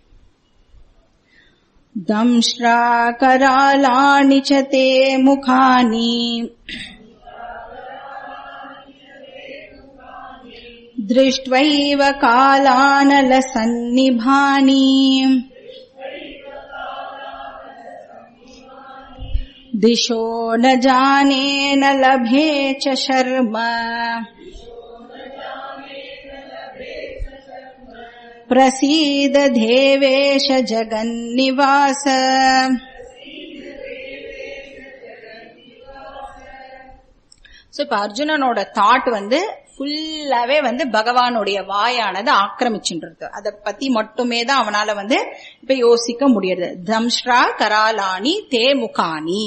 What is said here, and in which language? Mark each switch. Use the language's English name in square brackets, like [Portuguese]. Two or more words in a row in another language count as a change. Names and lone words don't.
[Sanskrit] दंष्ट्रा करालानि च ते मुखानि दृष्ट्वैव कालानल सन्निभानि दिशो न जाने न लभे च शर्म प्रसीद देवेश जगन्निवास. [Tamil] சோ இப்ப அர்ஜுனனோட தாட் வந்து ஃபுல்லாவே வந்து பகவானுடைய வாயானது ஆக்கிரமிச்சுன்றது. அதை பத்தி மட்டுமே தான் அவனால வந்து இப்ப யோசிக்க முடியாது. [Sanskrit] दंष्ट्रा करालानि ते मुखानि.